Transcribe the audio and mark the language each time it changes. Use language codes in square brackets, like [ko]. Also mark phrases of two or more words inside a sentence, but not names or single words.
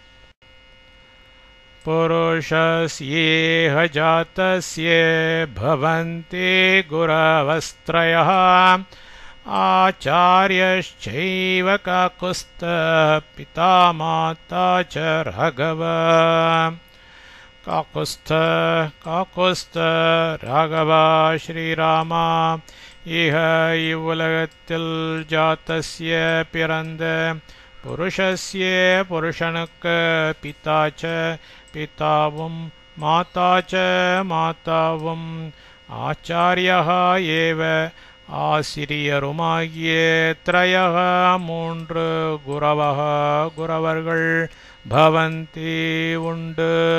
[sa] पुरुषस्येह जातस्य भवन्ति गुरवस्त्रयः ஆச்சார்யश्चैव काकुस्थ पिता माता च राघव. [ta] காகுஸ்த ராகவா ஸ்ரீராமா இஹ இவ்வுலகத்தில் ஜாதஸ்ய பிறந்த புருஷஸ்ய புருஷனுக்கு பிதாச்ச பிதாவும் மாதாச்ச மாதாவும் ஆச்சாரியः ஏவ ஆசிரியருமாகிய த்ரயः மூன்று குரவः குரவர்கள் பவந்தி உண்டு.